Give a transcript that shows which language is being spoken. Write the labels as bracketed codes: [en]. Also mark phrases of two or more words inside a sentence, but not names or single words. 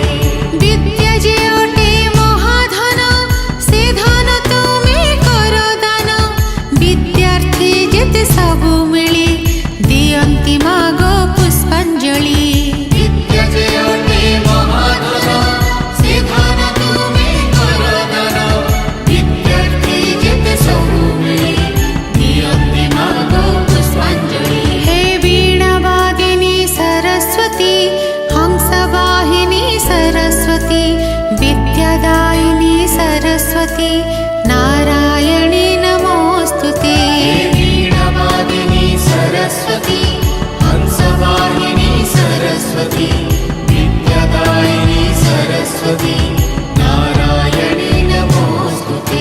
[or] ବିଦ୍ୟା ଯେ ଅଟେ ମହାଧନ ସେ ଧନ ତୁମେ କର ଦାନ ବିଦ୍ୟାର୍ଥୀ ଯେତେ ସବୁ ମିଳି ଦିଅନ୍ତି ମାଗ ପୁଷ୍ପାଞ୍ଜଳି। ବିଦ୍ୟା ଯେ ଅଟେ ମହାଧନ ସେ ଧନ ତୁମେ କର ଦାନ ବିଦ୍ୟାର୍ଥୀ ଯେତେ ସବୁ ମିଳି ଦିଅନ୍ତି ମାଗ ପୁଷ୍ପାଞ୍ଜଳି। [sa] हे वीणावादिनी सरस्वती हंसवाहिनी सरस्वती विद्यादायिनी सरस्वती नारायणी नमोस्तुते। वीणावादिनी सरस्वती हंसवाहिनी सरस्वती विद्यादायिनी सरस्वती नारायणी नमोस्तुते।